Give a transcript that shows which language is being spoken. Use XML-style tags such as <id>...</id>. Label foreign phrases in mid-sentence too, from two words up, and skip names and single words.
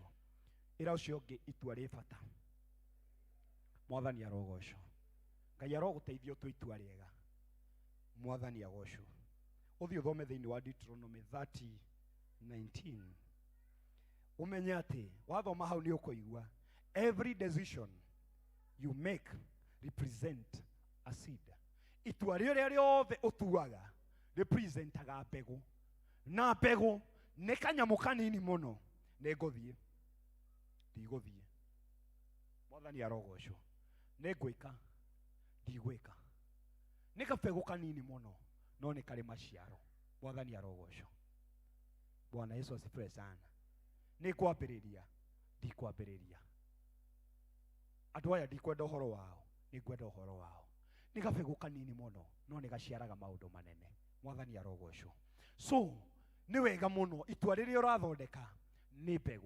<ki>Ĩra ũcio ũngĩ itua rĩ bata. Mwathani arogocwo. Ngai arogũteithia ũtue itua rĩega. Mwathani agocwo. Ũthiĩ ũthome thĩinĩ wa Deuteronomy 30:19. Umenye atĩ wathoma hau nĩ ũkũigua</ki> <en>every decision you make represent a seed.</en> <ki>Itua rĩrĩa rĩothe ũtuaga representaga mbegũ. Na mbegũ nĩ kanyamũ kanini mũno. Nĩ ngũthiĩ ndigũthiĩ. Mwathani arogocwo. Nĩ ngwĩka ndigwĩka. Nĩ kabegũ kanini mũno no nĩ karĩ maciaro. Mwathani arogocwo.</ki> <sw>Bwana Yesu asifiwe sana.</sw> <ki>Nĩ kwambĩrĩria ndikwambĩrĩria. Andũ aya ndikwenda ũhoro wao, nĩ ngwenda ũhoro wao. Nĩ kabegũ kanini mũno no nĩ gaciaraga maũndũ manene. Mwathani arogocwo. So nĩ wega mũno itua rĩrĩa ũrathondeka nĩ mbegũ.</ki>